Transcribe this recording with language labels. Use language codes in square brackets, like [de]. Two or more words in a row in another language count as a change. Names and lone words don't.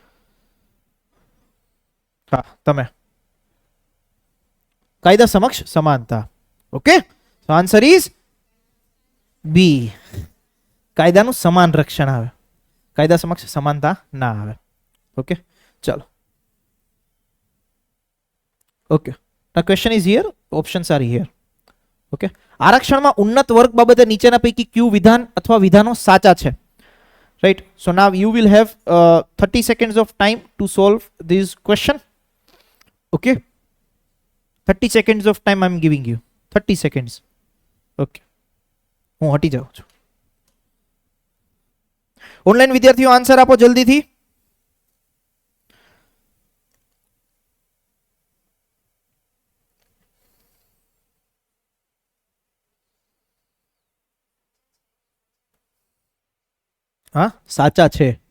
[gu] હા, તમે કાયદા સમક્ષ સમાનતા. [en] okay, answer is B. [gu] કાયદાનું સમાન રક્ષણ આવે, કાયદા સમક્ષ સમાનતા ના આવે. ઓકે, ચલો. [en] ઓકે, the question is here, options are here. [gu] ઓકે, આરક્ષણમાં ઉન્નત વર્ગ બાબતે નીચેના પૈકી કયું વિધાન અથવા વિધાનો સાચા છે? [en] right, so now you will have 30 seconds of time to solve this question. okay, 30 seconds of time I am giving you. 30 seconds. [gu] ઓકે, હું હટી જાઉં છું. ઓનલાઈન વિદ્યાર્થીઓ આન્સર આપો જલ્દીથી. હા, સાચા છે.